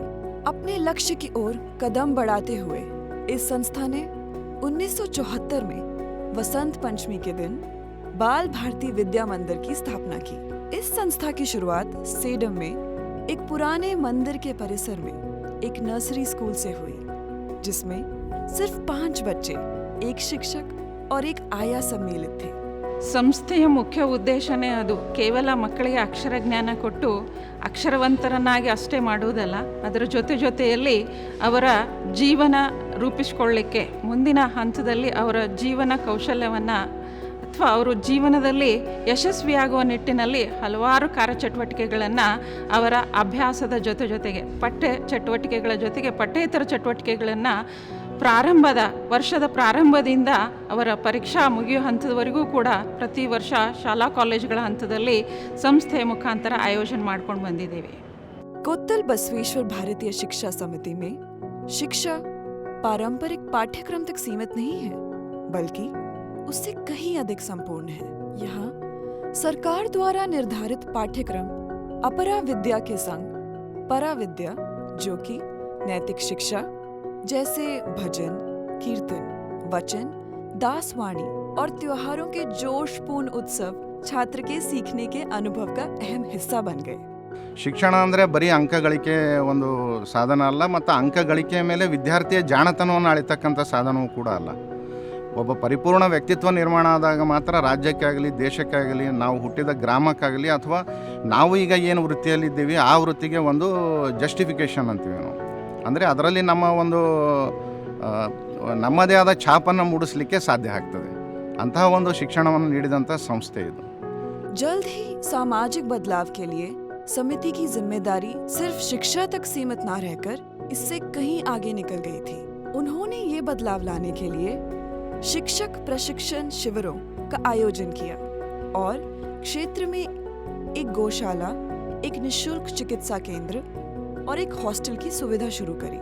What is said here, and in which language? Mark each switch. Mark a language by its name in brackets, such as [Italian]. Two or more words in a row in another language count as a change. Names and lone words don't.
[Hindi] अपने लक्ष्य की ओर कदम बढ़ाते हुए इस संस्था ने 1974 में वसंत पंचमी के दिन बाल भारती विद्या मंदिर की स्थापना की। इस संस्था की शुरुआत सेडम में एक पुराने मंदिर के परिसर में एक नर्सरी स्कूल से हुई, जिसमें सिर्फ 5 बच्चे, एक शिक्षक और एक आया सम्मिलित थे। [Kannada] ಸಂಸ್ಥೆಯ ಮುಖ್ಯ ಉದ್ದೇಶನೇ ಅದು ಕೇವಲ ಮಕ್ಕಳಿಗೆ ಅಕ್ಷರ ಜ್ಞಾನ ಕೊಟ್ಟು ಅಕ್ಷರವಂತರನ್ನಾಗಿ ಅಷ್ಟೇ ಮಾಡುವುದಲ್ಲ, ಅದರ ಜೊತೆಯಲ್ಲಿ ಅವರ ಜೀವನ ರೂಪಿಸಿಕೊಳ್ಳಲಿಕ್ಕೆ, ಮುಂದಿನ ಹಂತದಲ್ಲಿ ಅವರ ಜೀವನ ಕೌಶಲ್ಯವನ್ನು ಅಥವಾ ಅವರು ಜೀವನದಲ್ಲಿ ಯಶಸ್ವಿಯಾಗುವ ನಿಟ್ಟಿನಲ್ಲಿ ಹಲವಾರು ಕಾರ್ಯಚಟುವಟಿಕೆಗಳನ್ನು ಅವರ ಅಭ್ಯಾಸದ ಜೊತೆಗೆ ಪಠ್ಯ ಚಟುವಟಿಕೆಗಳ ಜೊತೆಗೆ ಪಠ್ಯೇತರ ಚಟುವಟಿಕೆಗಳನ್ನು ವರ್ಷದ ಪ್ರಾರಂಭದಿಂದ ಅವರ ಪರೀಕ್ಷಾ ಮುಗಿಯುವ ಹಂತದವರೆಗೂ ಕೂಡ ಪ್ರತಿ ವರ್ಷ ಶಾಲಾ ಕಾಲೇಜುಗಳ ಹಂತದಲ್ಲಿ ಸಂಸ್ಥೆಯ ಮುಖಾಂತರ ಆಯೋಜನೆ ಮಾಡ್ಕೊಂಡು ಬಂದಿದ್ದೇವೆ। [Hindi] कोत्तल बसवेश्वर भारतीय शिक्षा समिति में शिक्षा पारंपरिक पाठ्यक्रम तक सीमित नहीं है, बल्कि उससे कहीं अधिक संपूर्ण है। यहाँ सरकार द्वारा निर्धारित पाठ्यक्रम अपरा विद्या के संग परा विद्या, जो कि नैतिक शिक्षा जैसे भजन, कीर्तन, वचन, दासवाणी और त्योहारों के जोशपूर्ण उत्सव छात्र के सीखने के अनुभव का अहम हिस्सा बन गए। [Kannada] ಶಿಕ್ಷಣ ಅಂದರೆ ಬರೀ ಅಂಕ ಗಳಿಕೆ ಒಂದು ಸಾಧನ ಅಲ್ಲ, ಮತ್ತು ಅಂಕ ಗಳಿಕೆಯ ಮೇಲೆ ವಿದ್ಯಾರ್ಥಿಯ ಜಾಣತನವನ್ನು ಅಳಿತಕ್ಕಂಥ ಸಾಧನವೂ ಕೂಡ ಅಲ್ಲ. ಒಬ್ಬ ಪರಿಪೂರ್ಣ ವ್ಯಕ್ತಿತ್ವ ನಿರ್ಮಾಣ ಆದಾಗ ಮಾತ್ರ ರಾಜ್ಯಕ್ಕಾಗಲಿ ದೇಶಕ್ಕಾಗಲಿ ನಾವು ಹುಟ್ಟಿದ ಗ್ರಾಮಕ್ಕಾಗಲಿ ಅಥವಾ ನಾವು ಈಗ ಏನು ವೃತ್ತಿಯಲ್ಲಿದ್ದೀವಿ ಆ ವೃತ್ತಿಗೆ ಒಂದು ಜಸ್ಟಿಫಿಕೇಷನ್ ಅಂತೀವಿ ನಾವು. ಅಂದರೆ ಅದರಲ್ಲಿ ನಮ್ಮ ಒಂದು ನಮ್ಮದೇ ಆದ ಛಾಪನ್ನು ಮೂಡಿಸಲಿಕ್ಕೆ ಸಾಧ್ಯ ಆಗ್ತದೆ. ಅಂತಹ ಒಂದು ಶಿಕ್ಷಣವನ್ನು ನೀಡಿದಂಥ ಸಂಸ್ಥೆ ಇದು. [Hindi] जल्द ही सामाजिक बदलाव के लिए समिति की जिम्मेदारी सिर्फ शिक्षा तक सीमित न रहकर इससे कहीं आगे निकल गई थी। उन्होंने ये बदलाव लाने के लिए शिक्षक प्रशिक्षण शिविरों का आयोजन किया और क्षेत्र में एक गौशाला, एक निशुल्क चिकित्सा केंद्र और एक हॉस्टल की सुविधा शुरू करी।